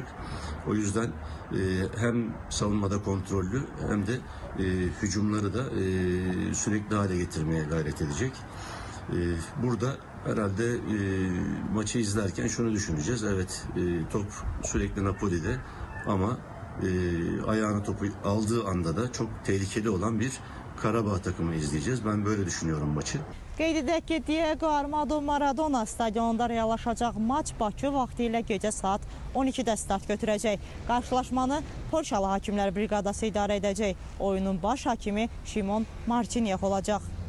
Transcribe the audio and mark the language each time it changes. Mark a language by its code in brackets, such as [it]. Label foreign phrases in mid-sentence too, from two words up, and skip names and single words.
[tr] O yüzden hem savunmada kontrollü hem de hücumları da sürekli hale getirmeye gayret edecek. Burada herhalde maçı izlerken şunu düşüneceğiz. Evet, top sürekli Napoli'de ama ayağına topu aldığı anda da çok tehlikeli olan bir Qarabağ takımı izleyeceğiz. Ben böyle düşünüyorum maçı. [az] Qeyd edək ki, Diego Armando Maradona stadionunda reallaşacaq maç Bakı vaxtı ilə gecə saat 12-də start götürəcək. Qarşılaşmanı Polşalı Hakimlər Briqadası idarə edəcək. Oyunun baş hakimi Şimon Marcinyev olacaq.